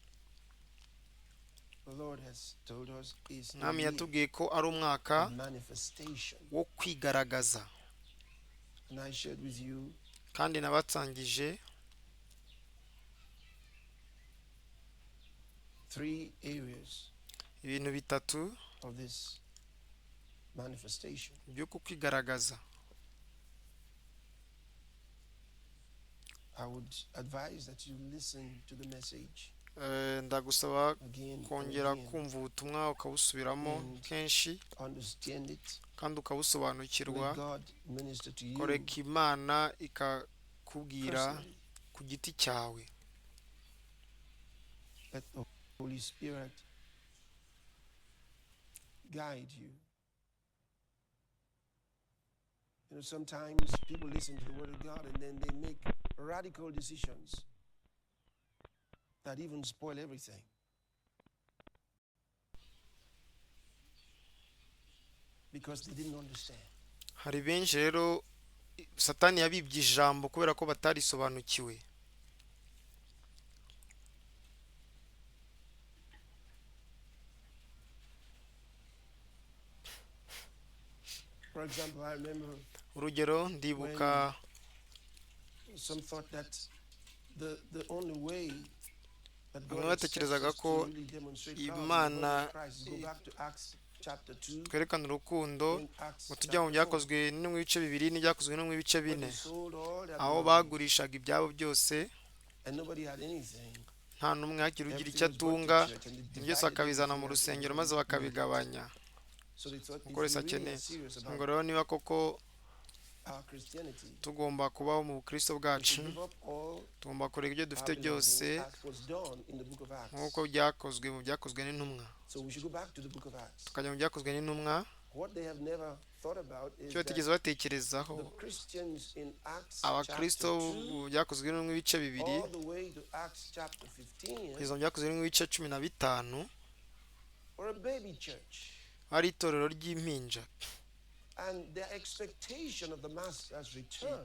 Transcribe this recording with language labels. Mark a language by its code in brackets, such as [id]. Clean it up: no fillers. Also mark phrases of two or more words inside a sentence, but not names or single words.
[en] the Lord has told us, is a [rw] mwami [en] year [rw] yatubwiye ko ari umwaka [en] of manifestation. [rw] wo kwigaragaza, [en] And I shared with you [rw] kandi nabatsangije [en] 3 areas [rw] ibintu bitatu [en] of this manifestation. [rw] byo kwigaragaza. [en] I would advise that you listen to the message [rw] ndagusaba [en] again and [rw] kongera [en] again, [rw] kumva ubutumwa ukabusubiramo kenshi [en] understand it, [rw] kandi ukabusobanukirwa. [en] let God minister to you [rw] koreka Imana ikakubwira [en] personally. [rw] ku giti cyawe. [en] Let the Holy Spirit guide you. You know, sometimes people listen to the Word of God and then they make radical decisions that even spoil everything. Because they didn't understand. [rw] hari benshi rero Satani yabibye ijambo kubera ko batarisobanukiwe. [en] For example, I remember [rw] urugero ndibuka [en] some thought that the only way that [rw] bamwe [en] God accepts [rw] batekerezaga [en] us [rw] ko [en] to really demonstrate love [rw] Imana [en] is Christ. Go back to Acts chapter 2. [rw] twerekana urukundo [en] In Acts [rw] ngo tujya mu [en] chapter 4, [rw] byakozwe no mu bice bibiri n'ibyakozwe no mu bice [en] when [rw] bine, [en] they sold all their [rw] aho [en] belongings, [rw] bagurishaga ibyabo byose, [en] and nobody had anything. [rw] nta n'umwe yagira ugira [en] Everything [rw] icyo [en] was brought [rw] atunga, [en] to church, and they [rw] ibyo byose [en] divided [rw] akabizana mu [en] everything up [rw] rusengero [en] and [rw] maze bakabigabanya. [en] so they thought, if [rw] uko wese [en] we really [rw] akeneye. [en] are serious about [rw] ngo rero niba koko [en] our Christianity. [rw] tugomba kubaho mu bukristo [en] We [rw] bwacu [en] should give up all [rw] tugomba kureka ibyo dufite [en] our belongings [rw] byose [en] as was done in the book of [rw] nk'uko [en] Acts. [rw] byakozwe mu byakozwe n'intumwa [en] So we should go back to the book of Acts. [rw] tukajya mu byakozwe n'intumwa [en] What they have never thought about is [rw] icyo batigeze [en] that [rw] batekerezaho [en] the Christians in Acts [rw] abakristo [en] chapter 2 [rw] mu byakozwe n'intumwa ibice bibiri [en] all the way to Acts chapter 15 [rw] kugeza mu byakozwe n'intumwa ibice 15 [en] were a baby church. [rw] ari itorero ry'impinja [en] And their expectation of the Master's return